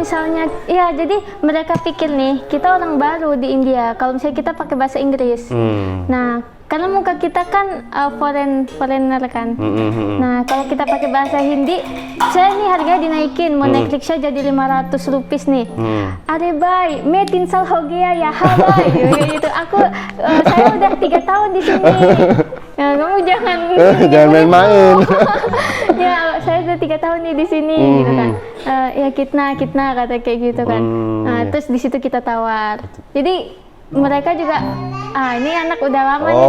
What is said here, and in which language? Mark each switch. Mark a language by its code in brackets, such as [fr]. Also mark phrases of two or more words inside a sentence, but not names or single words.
[id] misalnya, ya jadi mereka pikir nih, kita orang baru di India. Kalau misalnya kita pakai bahasa Inggris, nah karena muka kita kan foreigner kan. Nah kalau kita pakai bahasa Hindi, saya nih harganya dinaikin, mau naik riksya jadi 500 rupiah nih. [hi] अरे भाई, मैं 3 साल हो गया ya, bhai. [id] Gitu. Saya udah 3 tahun di sini. Ya, kamu jangan Jangan main-main. Ya, saya udah 3 tahun nih di sini gitu kan. Ya kitna kata kayak gitu kan. Nah, terus di situ kita tawar. Jadi mereka juga ini anak udah lama nih di